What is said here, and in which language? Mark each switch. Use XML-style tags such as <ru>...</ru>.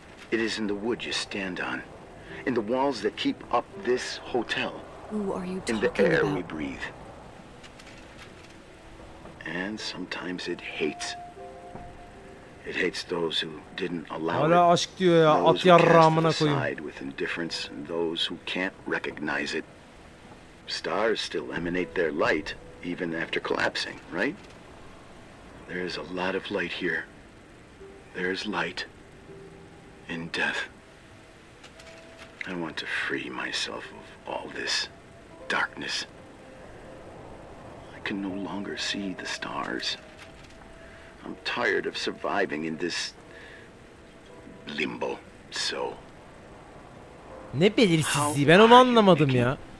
<en>It is in the wood you stand on, in the walls that keep up this hotel, Who are you in the air we breathe. And sometimes it hates. It hates those who didn't allow</en> <tr>Hala aşk diyor ya, at yarrağımına koyayım.</tr> <en>it, with indifference, and those who can't recognize it. Stars still emanate their light, even after collapsing, right? There's a lot of light here. There's light in death. I want to free myself of all this darkness. I can no longer see the stars. I'm tired of surviving in this limbo. So.</en> <tr>Ne belirsizliği, ben onu anlamadım ya.</tr>